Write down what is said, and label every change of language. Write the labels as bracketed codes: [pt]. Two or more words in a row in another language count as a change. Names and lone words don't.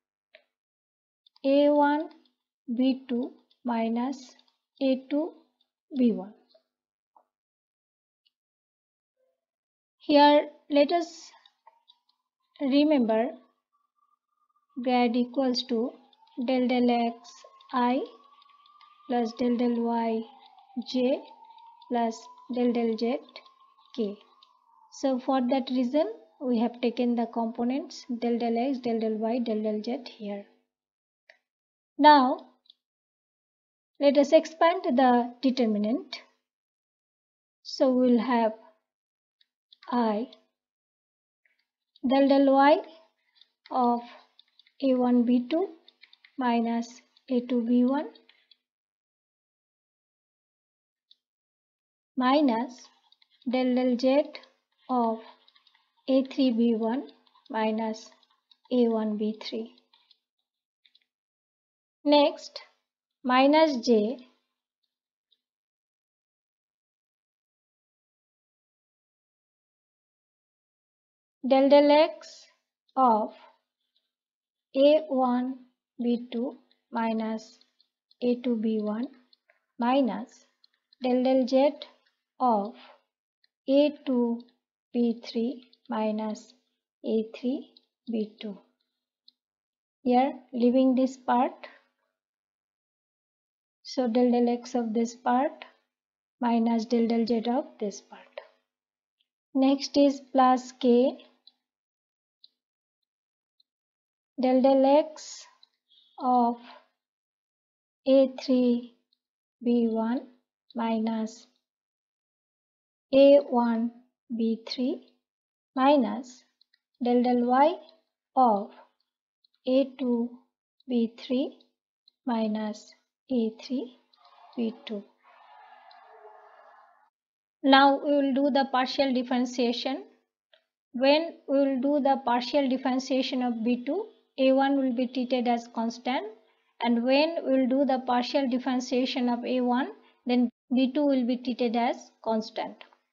[en] A1 B2 minus A2 B1. Here let us remember grad equals to del del x I plus del del y j plus del del z k. So for that reason we have taken the components del del x, del del y, del del z here. Now let us expand the determinant. So we will have I del del y of a1 b2 minus a2 b1 minus del del z of a3 b1 minus a1 b3. Next, minus j del del x of a1 b2 minus a2 b1 minus del del z of a2 b3 minus a3 b2. Here leaving this part, so del del x of this part minus del del z of this part. Next is plus k del del x of a3 b1 minus a1 b3 minus del del y of a2 b3 minus a3 b2. Now we will do the partial differentiation. When we will do the partial differentiation of b2, a1 will be treated as constant, and when we will do the partial differentiation of a1, then b2 will be treated as constant.